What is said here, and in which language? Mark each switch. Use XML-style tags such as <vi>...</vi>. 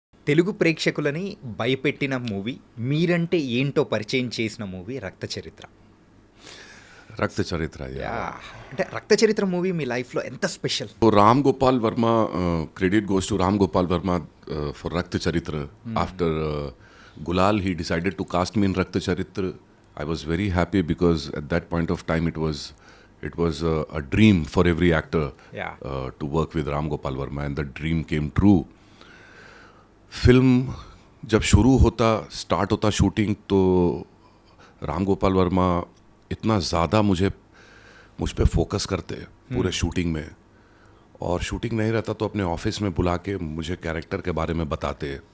<te>Telugu ప్రేక్షకులని భయపెట్టిన movie, మీరంటే ఏంటో పరిచయం చేసిన మూవీ రక్త చరిత్ర. రక్త చరిత్ర అంటే రక్త చరిత్ర మూవీ మీ లైఫ్లో ఎంత special?</te> <en>Ram Gopal Varma, credit goes to Ram Gopal Verma for Rakta Charitra. After Gulal, he decided to cast me in Rakta Charitra. I was very happy because at that point of time it was a dream for every actor to work with Ram Gopal Verma, and the dream came true.</en> <hi>Film जब शुरू होता, start होता shooting, तो राम गोपाल वर्मा इतना ज़्यादा मुझ पे focus करते पूरे शूटिंग में, और शूटिंग नहीं रहता तो अपने ऑफिस में बुला के मुझे कैरेक्टर के बारे में बताते.</hi>